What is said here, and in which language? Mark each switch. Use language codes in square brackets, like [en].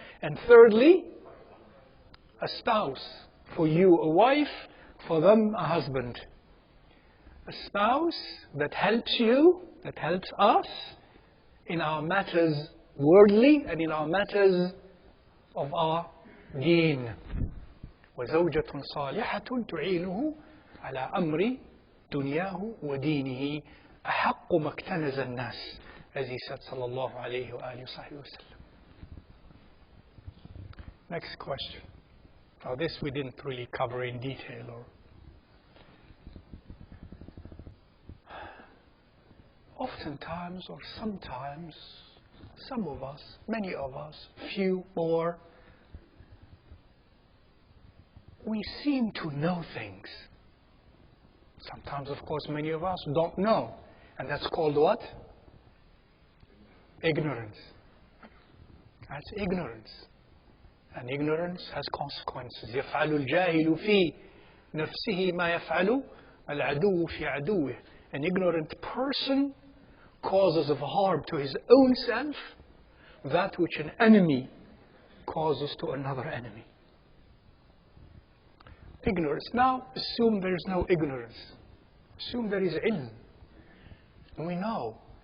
[en] And thirdly, a spouse. For you, a wife. For them, a husband. A spouse that helps you, that helps us in our matters worldly and in our matters of our deen. [ar] وزوجة صالحة تعينه على أمر دنياه ودينه أحق ما اكتنز الناس, [en] as he said [ar] صلى الله عليه وآله وصحبه وسلم. [en] Next question. Now this we didn't really cover in detail. Oftentimes or sometimes, some of us, many of us, few more, we seem to know things. Sometimes, of course, many of us don't know. And that's called what? Ignorance. That's ignorance. And ignorance has consequences. [ar] يفعل الجاهل في نفسه ما يفعل العدو في عدوه. [en] An ignorant person causes of harm to his own self that which an enemy causes to another enemy. Ignorance. Now, assume there is no ignorance. Assume there is ilm. We know.